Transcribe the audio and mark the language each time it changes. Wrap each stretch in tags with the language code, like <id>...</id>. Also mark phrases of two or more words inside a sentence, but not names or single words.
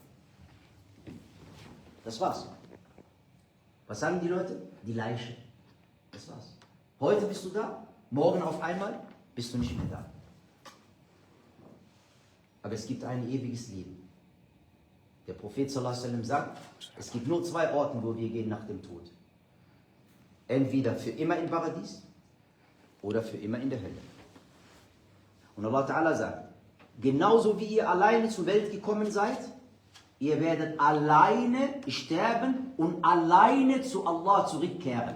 <de>Das war's. Was sagen die Leute? Die Leiche. Das war's. Heute bist du da, morgen auf einmal bist du nicht mehr da. Aber es gibt ein ewiges Leben. Der Prophet</de> <ar>صلى الله عليه وسلم</ar> <de>sagt, es gibt nur 2 Orte, wo wir gehen nach dem Tod. Entweder für immer im Paradies oder für immer in der Hölle. Und</de> <ar>الله تعالى</ar> <de>sagt, genauso wie ihr alleine zur Welt gekommen seid, ihr werdet alleine sterben und alleine zu Allah zurückkehren.</de>